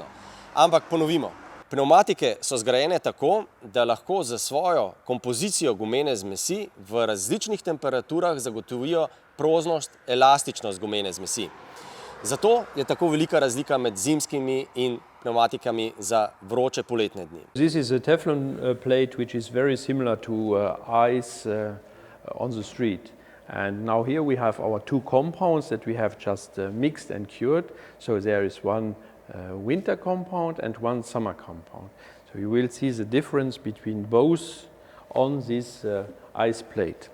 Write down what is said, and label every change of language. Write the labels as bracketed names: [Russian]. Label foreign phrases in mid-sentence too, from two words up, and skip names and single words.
[Slovenian] Ampak ponovimo, pnevmatike so zgrajene tako, da lahko za svojo kompozicijo gumene zmesi v različnih temperaturah zagotovijo proznost, elastičnost gumene zmesi. Zato je tako velika razlika med zimskimi in pneumatikami za vroče poletne dni. [English] This is a Teflon plate which is very similar to ice on the street. And now here we have our two compounds that we have just mixed and cured. So there is one winter compound and one summer compound. So you will see the difference between both on this ice plate.